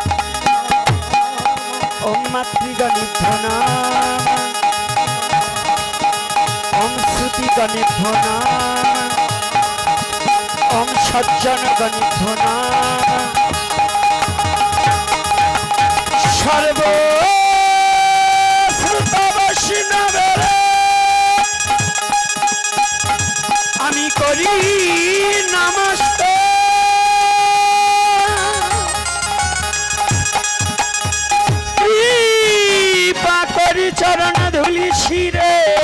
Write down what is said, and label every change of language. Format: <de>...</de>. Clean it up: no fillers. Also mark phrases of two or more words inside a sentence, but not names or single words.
<sa>ओम मातृगणेभ्यो नमः। ओम श्रुतिगणेभ्यो नमः। ओम सज्जनगणेभ्यो नमः।</sa> <bn>সর্ব শ্রুত বৈষ্ণবের আমি করি নমস্তে। কৃপা করি চরণ ধুলি শিরে</bn>